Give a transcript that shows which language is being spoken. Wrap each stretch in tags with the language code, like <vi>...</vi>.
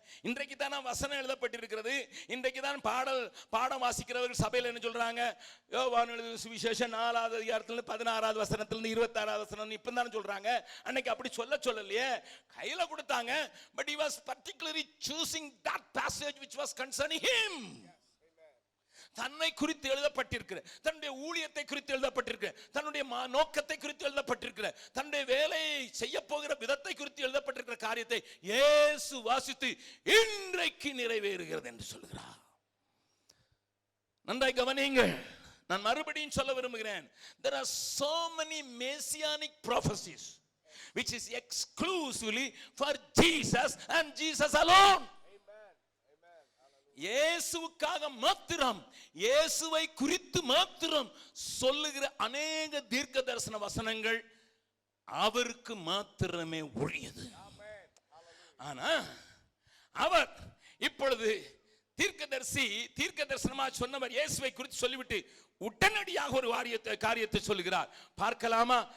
<ta>இன்றைக்கு தான் வசனம் எழுதப்பட்டிருக்கிறது. இன்றைக்கு தான் பாடம் வாசிக்கிறவர்கள் சபையில் என்ன சொல்றாங்க? யோவான் எழுதின சுவிசேஷம் 4வது அதிகாரத்திலிருந்து 16வது வசனத்திலிருந்து 26வது வசனம் இப்ப தானே சொல்றாங்க. அன்னைக்கு அப்படி சொல்லலையே, கையில கொடுத்தாங்க.</ta> <en>But he was particularly choosing that passage which was concerning him.</en> <ta>தன்னை குறித்து எழுதப்பட்டிருக்கிற, தன்னுடைய ஊழியத்தை குறித்து எழுதப்பட்டிருக்கிற, தன்னுடைய நோக்கத்தை குறித்து எழுதப்பட்டிருக்கிற, தன்னுடைய வேலையை செய்ய போகிற விதத்தை குறித்து எழுதப்பட்டிருக்கிற காரியத்தை இயேசு வாசித்து இன்றைக்கு நிறைவேறுகிறது என்று சொல்கிறார். நன்றாய் கவனியுங்கள். நான் மறுபடியும் சொல்ல விரும்புகிறேன்.</ta> <en>There are so many messianic prophecies which is exclusively for Jesus and Jesus alone.</en> <ta>இயேசுவுக்காக மாத்திரம், இயேசுவை குறித்து மாத்திரம் சொல்லுகிற அநேக தீர்க்க தரிசன வசனங்கள் அவருக்கு மாத்திரமே உரியது. ஆனா அவர் இப்பொழுது தீர்க்க தரிசனமா சொன்னவர் இயேசுவை குறித்து சொல்லிவிட்டு உடனடியாக ஒரு காரியத்தை சொல்லுகிறார். பார்க்கலாமா?</ta>